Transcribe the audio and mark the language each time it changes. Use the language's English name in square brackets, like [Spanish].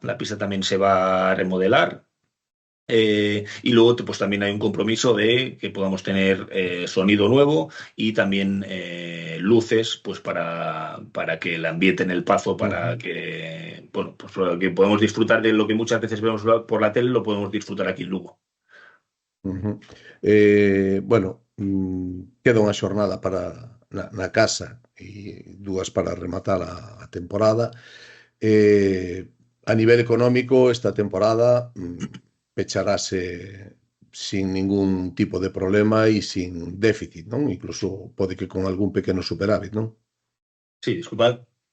[Spanish] La pista también se va a remodelar. Y luego pues también hay un compromiso de que podamos tener sonido nuevo y también luces pues para que el ambiente en el Pazo, para que, bueno, pues para que podamos disfrutar de lo que muchas veces vemos por la tele, lo podemos disfrutar aquí en Lugo. [Galician] Bueno, queda unha xornada para na casa e 2 para rematar a temporada. A nivel económico, esta temporada pecharase sin ningún tipo de problema e sin déficit, non? Incluso pode que con algún pequeno superávit, non? [Spanish] Sí, disculpad.